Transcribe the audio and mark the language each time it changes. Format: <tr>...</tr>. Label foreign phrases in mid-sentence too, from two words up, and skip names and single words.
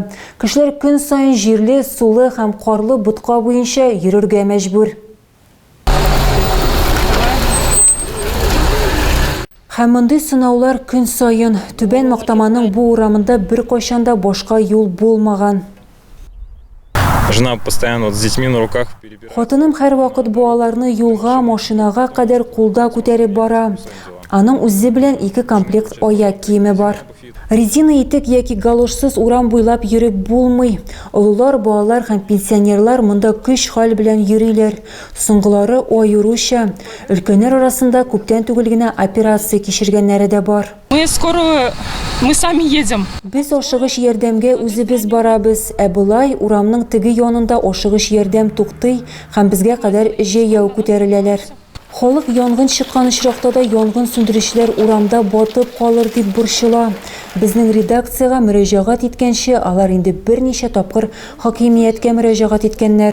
<tt>Кешеләр көн саен җирле, сулы һәм карлы бутка буенча йөрергә мәҗбүр. Һәм мондый сынаулар көн сайын. Түбән Мактаманың бу урамында бер кайчанда башка юл булмаган.</tt> <ru>Жена постоянно с детьми на руках перебирает.</ru> <tt>Хатыным һәр вакыт буаларны юлга, машинага кадәр кулда күтәреп бара. Аның үзе белән 2 комплект аяк киеме бар. Резина итек яки галошсыз урам буйлап йөреп булмый. Олылар, балалар һәм пенсионерлар монда көч хал белән йөриләр. Соңгылары аеруча. Өлкәннәр арасында күптән түгел генә операция кичергәннәре дә бар.</tt> <ru>Мы сами едем.</ru> <tt>Без ашыгыч ярдәмгә үзебез барабыз. Булай урамның теге янында ашыгыч ярдәм туктый һәм безгә кадәр җәяү күтәреләләр. Халык янгын чыккан очракта да янгын сүндерүчеләр урамда батып калыр дип борчыла. Безнең редакциягә мөрәҗәгать иткәнче алар инде берничә тапкыр хакимияткә мөрәҗәгать иткәннәр.</tt>